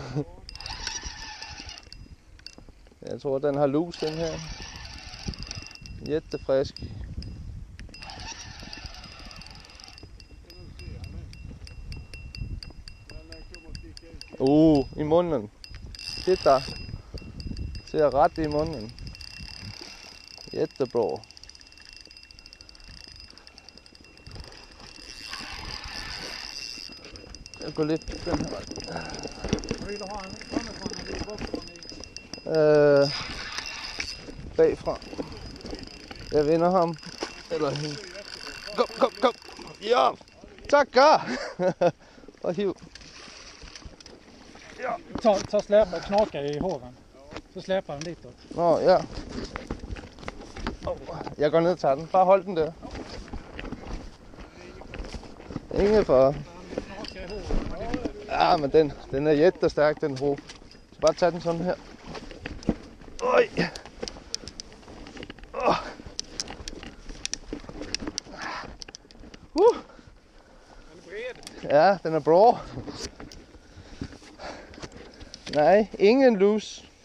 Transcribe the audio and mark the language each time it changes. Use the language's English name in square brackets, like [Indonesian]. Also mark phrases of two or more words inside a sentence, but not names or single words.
[Danish] Jeg tror, den har lus, den her. [Swedish] Jättefrisk. [Danish] I munden. [Swedish] Titta. Ser rätt i munnen. Jättebra. [Danish] Jeg går lidt den her vej. [Swedish] Vill du ha en framifrån eller bakifrån? [Danish] Bagfra. Jeg vinder ham. Eller hende. Kom. Ja! Tackar! Og hiv. Ja. [Swedish] Ta släpa och knaka i hoven. Så släpar den ditåt. [Danish] Nå, ja. Jeg går ned og tager den. Bare hold den der. Ingen for. Ja, men den er jättestærk, den ro. Så bare tage den sådan her. Oj. Ja, den er bra. Nej, ingen lus.